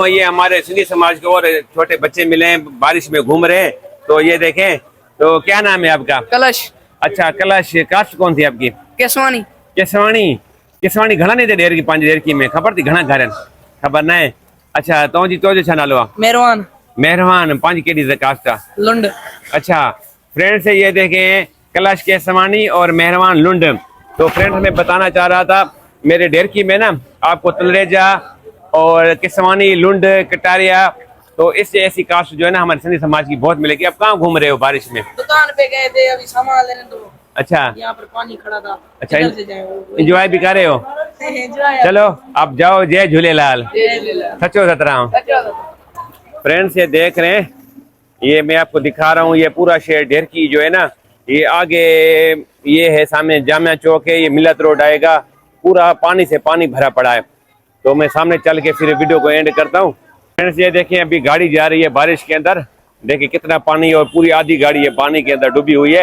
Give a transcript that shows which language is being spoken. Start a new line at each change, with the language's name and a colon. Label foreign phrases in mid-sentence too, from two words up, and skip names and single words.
Hindi: ये हमारे सिंधी समाज के और छोटे बच्चे मिले हैं, बारिश में घूम रहे हैं। तो ये देखें, तो क्या नाम है आपका? कलश। अच्छा कलश। कास्ट कौन थी आपकी? केसवानी। केसवानी।
Sindhi: केसवानी घणा नहीं थे डेर की 5 डेर की में खबर थी घणा घर खबर न है? अच्छा तो छा नालो आहे? मेहरबान मेहरबान। पांच केडी कास्ट आहे? लुंड।
Hindi: अच्छा फ्रेंड्स ये देखें कैलाश केसवानी और मेहरबान लुंड। तो फ्रेंड्स मैं बताना चाह रहा था मेरे ढेरकी में ना आपको तलरेजा और केसवानी लुंड कटारिया तो इससे ऐसी कास्ट जो है ना हमारे सिंधी समाज की बहुत मिलेगी। अब कहाँ घूम रहे हो बारिश में? दुकान पे गए थे, अभी सामान लेने तो अच्छा यहाँ पर पानी खड़ा था। अच्छा इधर से जाए वो। इंजॉय भी कर रहे हो? एंजॉय। चलो आप जाओ। जय झूलेलाल। जय झूलेलाल।
Sindhi: सचो सतराम।
Hindi: फ्रेंड्स ये देख रहे हैं, ये मैं आपको दिखा रहा हूँ ये पूरा शहर ढेरकी जो है ना, ये आगे ये है सामने जामिया चौक है, ये मिलत रोड आएगा, पूरा पानी से पानी भरा पड़ा है। तो मैं सामने चल के फिर वीडियो को एंड करता हूँ। फ्रेंड्स ये देखें अभी गाड़ी जा रही है बारिश के अंदर, देखिए कितना पानी और पूरी आधी गाड़ी है पानी के अंदर डूबी हुई है।